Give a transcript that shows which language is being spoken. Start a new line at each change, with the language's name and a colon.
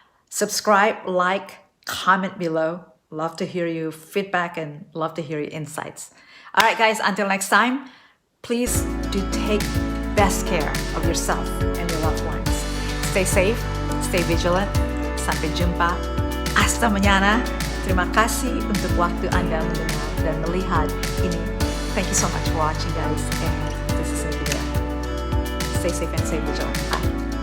English: Subscribe, like, comment below. Love to hear your feedback and love to hear your insights. All right, guys, until next time, please do take best care of yourself and your loved ones. Stay safe, stay vigilant.
Indonesian: Sampai jumpa.
Spanish: Hasta mañana.
Indonesian: Terima kasih untuk waktu Anda mendengar dan melihat ini.
English: Thank you so much for watching, guys. And this is Nicky. Stay safe and stay vigilant. Bye.